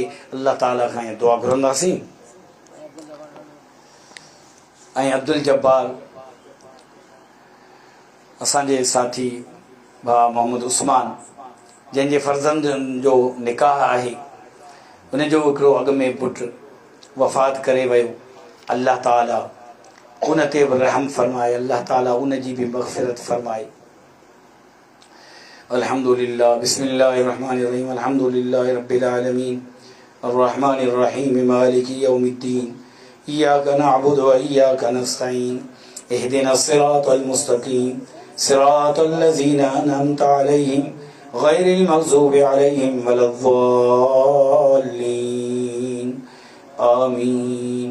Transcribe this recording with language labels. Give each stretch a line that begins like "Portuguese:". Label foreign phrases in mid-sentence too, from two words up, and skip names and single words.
Sindhi: अल्लाह ताला खां इहा दुआ घुरंदासीं। ऐं अब्दुल जब्बार असांजे साथी भाउ मोहम्मद उस्मान जंहिंजे फर्ज़ंदनि जो निकाह आहे, उनजो हिकिड़ो अॻ में पुटु वफ़ात करे वियो। अल्लाह ताला उन ते बि रहम फरमाए, अल्लाह ताला उन जी बि मग़फ़िरत फरमाए।
Arabic: الحمد لله، بسم الله الرحمن الرحيم، الحمد لله رب العالمين، الرحمن الرحيم، مالك يوم الدين، إياك نعبد وإياك نستعين، اهدنا الصراط المستقيم، صراط الذين أنعمت عليهم، غير المغضوب عليهم ولا الضالين، آمين.